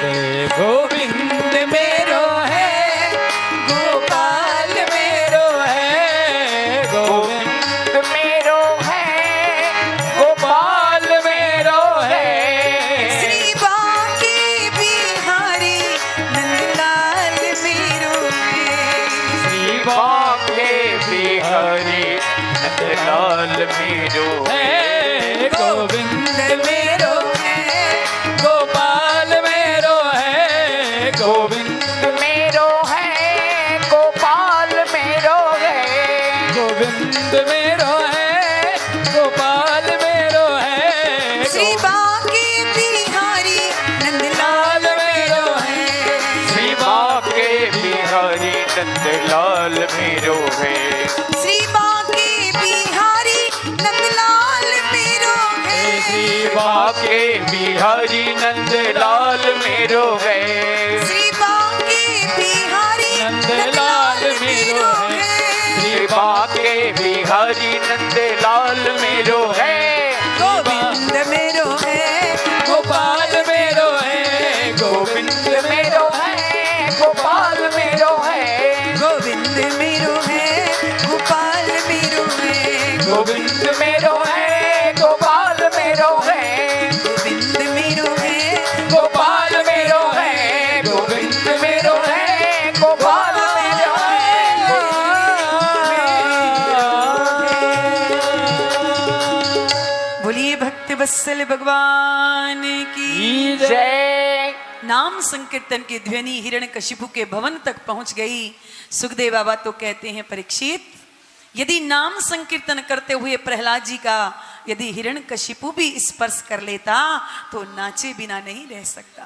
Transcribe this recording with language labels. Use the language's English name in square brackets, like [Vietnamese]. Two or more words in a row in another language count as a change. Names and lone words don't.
[Braj] गोविंद मेरो है गोपाल मेरो है गोविंद मेरो है गोपाल मेरो है श्री बाके बिहारी नंदलाल मेरो है श्री बाके बिहारी नंदलाल मेरो है गोविंद मेरो है गोपाल मेरो है गोविंद मेरो है गोपाल मेरो है गोविंद मेरो है गोपाल मेरो है श्री बाके बिहारी नंदलाल मेरो है श्री बाके बिहारी नंदलाल मेरो है श्री बाके बिहारी नंदलाल मेरो है श्री बाके बिहारी नंदलाल मेरो है श्री बाके बिहारी नंदलाल मेरो है श्री बाके बिहारी नंदलाल मेरो है गोविंद मेरो है गोपाल मेरो है गोविंद मेरो है गोपाल मेरो है गोविंद मेरो है गोपाल मेरो है गोविंद मेरो है गोपाल मेरो है गोविंद मेरो है गोपाल मेरो है गोविंद मेरो है गोपाल मेरो है। [Hindi] बोलिए भक्त वत्सल भगवान की जय। नाम संकीर्तन की ध्वनि हिरण्यकशिपु के भवन तक पहुंच गई। सुखदेव बाबा तो कहते हैं परीक्षित, यदि नाम संकीर्तन करते हुए प्रहलाद जी का यदि हिरण्यकशिपु भी स्पर्श कर लेता तो नाचे बिना नहीं रह सकता।